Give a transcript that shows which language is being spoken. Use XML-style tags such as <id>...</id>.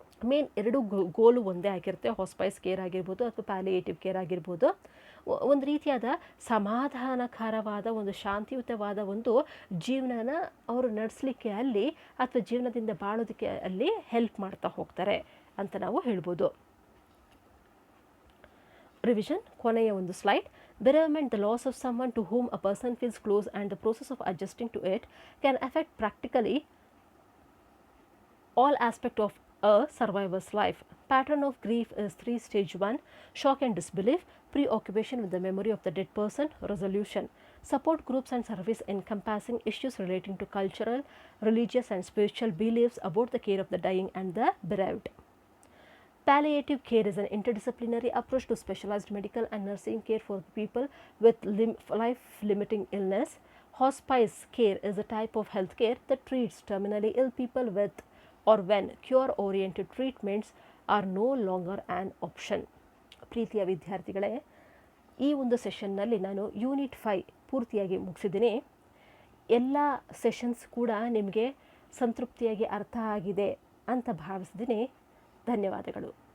<kn>Main ಎರಡು goal ಒಂದೇ ಆಗಿರುತ್ತೆ. ಹಾಸ್ಪೈಸ್ ಕೇರ್ ಆಗಿರ್ಬೋದು ಅಥವಾ ಪ್ಯಾಲಿಯೇಟಿವ್ ಕೇರ್ ಆಗಿರ್ಬೋದು, ಒಂದು ರೀತಿಯಾದ ಸಮಾಧಾನಕರವಾದ ಒಂದು ಶಾಂತಿಯುತವಾದ ಒಂದು ಜೀವನನ ಅವರು ನಡೆಸಲಿಕ್ಕೆ ಅಲ್ಲಿ, ಅಥವಾ ಜೀವನದಿಂದ ಬಾಳೋದಕ್ಕೆ ಅಲ್ಲಿ ಹೆಲ್ಪ್ ಮಾಡ್ತಾ ಹೋಗ್ತಾರೆ ಅಂತ ನಾವು ಹೇಳ್ಬೋದು. ರಿವಿಷನ್, ಕೊನೆಯ ಒಂದು slide.</kn> <en>Bereavement, the loss of someone to whom a person feels close, and the process of adjusting to it can affect practically all aspects of a survivor's life. Pattern of grief is 3 stage 1, shock and disbelief, preoccupation with the memory of the dead person, resolution. Support groups and service encompassing issues relating to cultural, religious and spiritual beliefs about the care of the dying and the bereaved. Palliative care is an interdisciplinary approach to specialized medical and nursing care for people with life-limiting illness. Hospice care is a type of health care that treats terminally ill people with or when cure-oriented treatments are no longer an option.</en> <kn>ಪ್ರೀತಿಯ ವಿದ್ಯಾರ್ಥಿಗಳೇ, ಈ ಒಂದು ಸೆಷನ್ನಲ್ಲಿ ನಾನು unit 5 ಪೂರ್ತಿಯಾಗಿ ಮುಗಿಸಿದ್ದೀನಿ. ಎಲ್ಲ sessions ಕೂಡ ನಿಮಗೆ ಸಂತೃಪ್ತಿಯಾಗಿ ಅರ್ಥ ಆಗಿದೆ ಅಂತ ಭಾವಿಸಿದ್ದೀನಿ. ಧನ್ಯವಾದಗಳು.</kn>